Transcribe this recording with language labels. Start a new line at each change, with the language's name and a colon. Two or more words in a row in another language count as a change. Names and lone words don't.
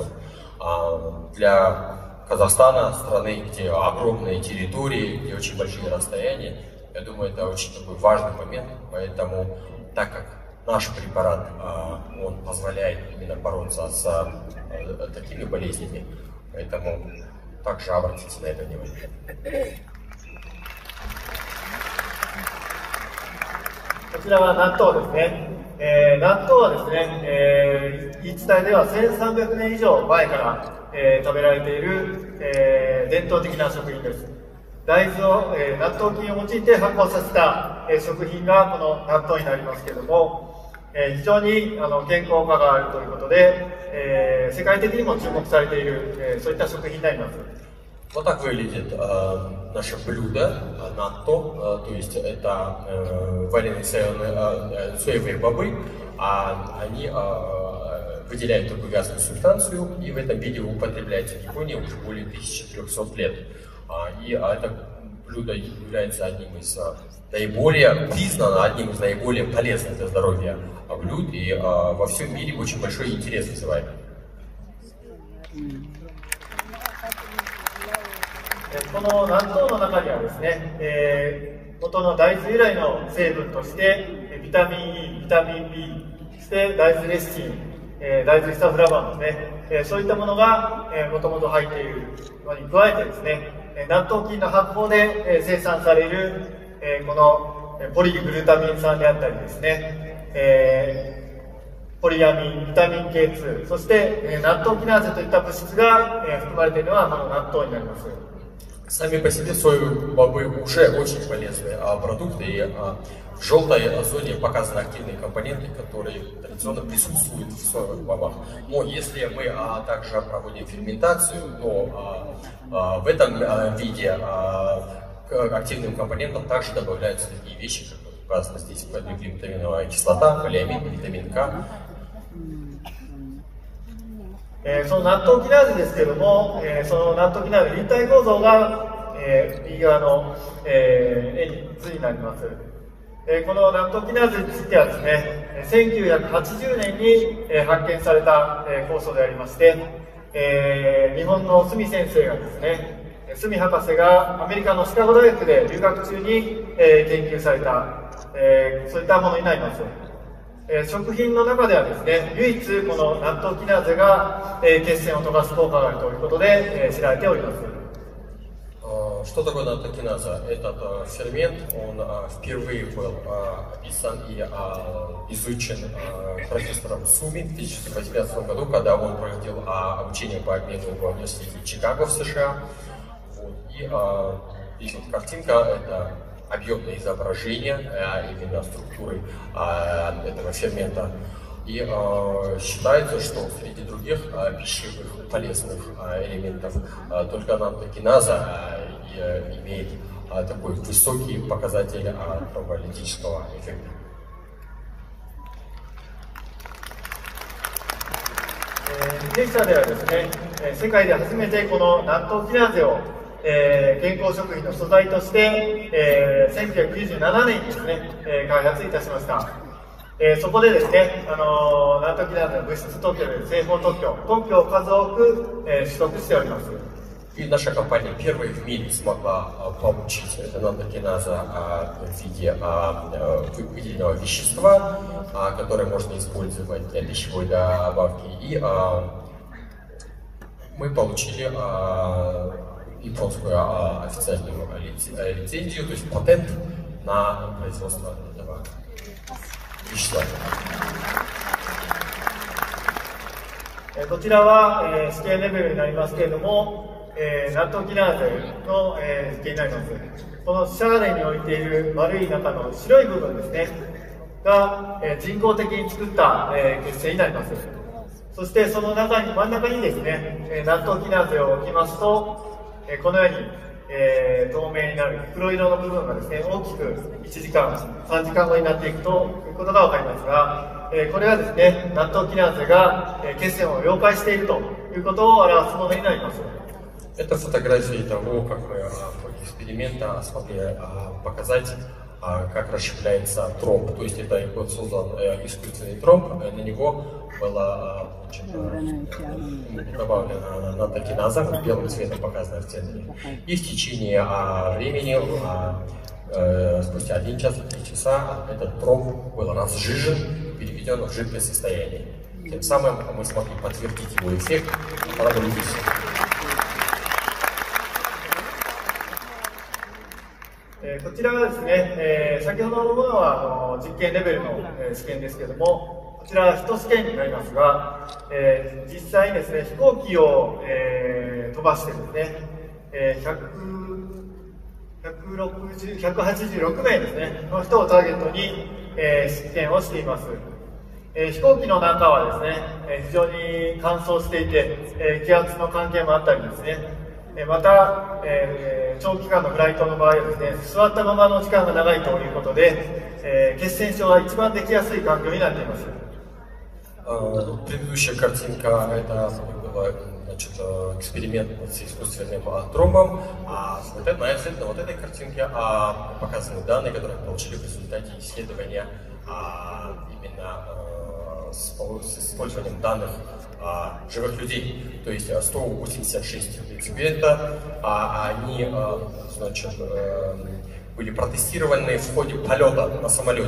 Russian: Для Казахстана, страны, где огромные территории, где очень большие расстояния, я думаю, это очень такой важный момент, поэтому, так как наш препарат, он позволяет именно бороться с такими болезнями, поэтому также обратите на это внимание.
Japanese: こちらは納豆ですね。納豆はですね、言い伝えでは1300年以上前から、食べられている、伝統的な食品です。大豆を、納豆菌を用いて発酵させた、食品がこの納豆になりますけれども、非常に健康価があるということで、世界的にも注目されている、そういった食品になります。
Russian: Вот так выглядит наше блюдо натто, то есть это вареные соевые бобы, они выделяют турбогазную субстанцию, и в этом виде употребляется в Японии уже более 1300 лет. И это блюдо является одним из одним из наиболее полезных для здоровья блюд, и во всем мире очень большой интерес вызывает.
Japanese: この納豆の中にはですね、元の大豆由来の成分としてビタミン E、ビタミン B、そして大豆レシチン、大豆イサフラバンですね、そういったものがもともと入っているのに加えてですね、納豆菌の発酵で生産されるこのポリグルタミン酸であったりですね、ポリアミン、ビタミン K2、そして納豆キナーゼといった物質が含まれているのはこの納豆になります。
Russian: Сами по себе соевые бобы уже очень полезные продукты, и в желтой зоне показаны активные компоненты, которые традиционно присутствуют в соевых бобах. Но если мы также проводим ферментацию, то в этом виде к активным компонентам также добавляются такие вещи, как указано здесь, глютаминовая кислота, полиамид, витамин К.
Japanese: その納豆キナーゼですけれども、その納豆キナーゼ立体構造が、右側の、図になります。この納豆キナーゼについてはですね、1980年に、発見された、酵素でありまして、日本の角先生がですね、角博士がアメリカのシカゴ大学で留学中に、研究された、そういったものになります。食品の中ではですね、唯一この納豆キナーゼが血栓を溶かす効果があるということで知られております。
Russian: Что такое наттокиназа? Этот фермент, он впервые был описан и изучен профессором Суми в 1918 году, когда он проводил обучение по обмену в университете Чикаго в США. Вот. И здесь вот картинка, это объемное изображение именно структуры этого фермента. И считается, что среди других пищевых полезных элементов только наттокиназа имеет такой высокий показатель тромболитического эффекта.
Japanese: 弊社ではですね、世界で初めてこの納豆キナーゼを健康食品の素材として、1997年にですね、開発いたしました。そこでですね、納豆キナーゼの物質特許で製法特許を数多く、取得しております。
Russian: И наша компания первой в мире смогла получить наттокиназа в виде выделенного вещества, которое можно использовать для пищевой добавки. И мы получили японскую официальную лицензию, то есть патент на производство этого вещества.
Japanese: こちらは、試験レベルになりますけれども、ナットキナーゼの、実験になります。このシャーレに置いている丸い中の白い部分ですねが、人工的に作った、血清になります。そしてその中に真ん中にですね、ナットキナーゼを置きますと、このように、透明になる黒色の部分がですね大きく1時間3時間後になっていくということが分かりますが、これはですねナットキナーゼが血栓を溶解しているということを表すものになります。
Russian: Это фотографии того, как мы в ходе эксперимента смогли показать, как расщепляется тромб. То есть это вот создан искусственный тромб, на него была добавлена натрокиназа, белым цветом показана в центре. И в течение времени, спустя 1 час, 3 часа, этот тромб был разжижен, переведен в жидкое состояние. Тем самым мы смогли подтвердить его эффект параболитический.
Japanese: こちらはですね、先ほどのものは実験レベルの、試験ですけれども、こちらは1試験になりますが、実際にですね飛行機を、飛ばしてですね、186名ですねの人をターゲットに、実験をしています。飛行機の中はですね、非常に乾燥していて、気圧の関係もあったりですね、また、長期間のフライトの場合はですね、座ったままの時間が長いということで、血栓症が一番できやすい環境になっています。
Russian: Предыдущая картинка это была, значит, эксперимент с искусственным тромбом, а на вот этой картинке показаны данные, которые мы получили в результате исследования именно с использованием данных живых людей, то есть 186 реципиентов, они, значит, были протестированы в ходе полета на самолете.